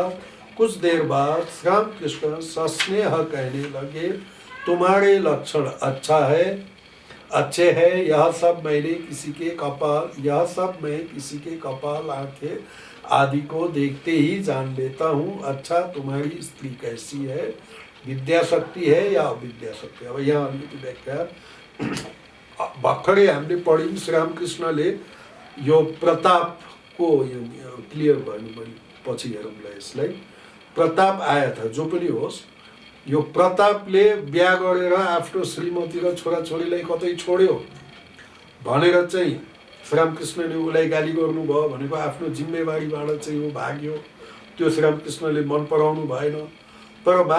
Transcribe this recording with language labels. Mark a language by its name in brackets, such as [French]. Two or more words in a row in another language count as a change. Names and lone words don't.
[Hindi] कुछ देर बाद श्री रामकृष्ण सस्नेह कहने लगे, तुम्हारे लक्षण अच्छे हैं, यह सब मैं किसी के कपाल, आंखें आदि को देखते ही जान लेता हूँ। अच्छा, तुम्हारी स्त्री कैसी है? विद्या शक्ति है या अविद्या शक्ति? [Nepali] अब यहाँ अलिकति व्याख्या भर्खरै हामीले पढ्यौँ। श्री रामकृष्णले यो प्रतापको क्लियर भन्नु, मैले पछि हेरौँला यसलाई। प्रताप [Hindi] आया था, [Nepali] जो पनि होस्, यो प्रतापले बिहा गरेर आफ्नो श्रीमती र छोराछोरीलाई कतै छोड्यो भनेर चाहिँ श्री रामकृष्णले उसलाई गाली गर्नुभयो भनेको आफ्नो जिम्मेवारीबाट चाहिँ ऊ भाग्यो। त्यो श्री रामकृष्णले मन पराउनु भएन।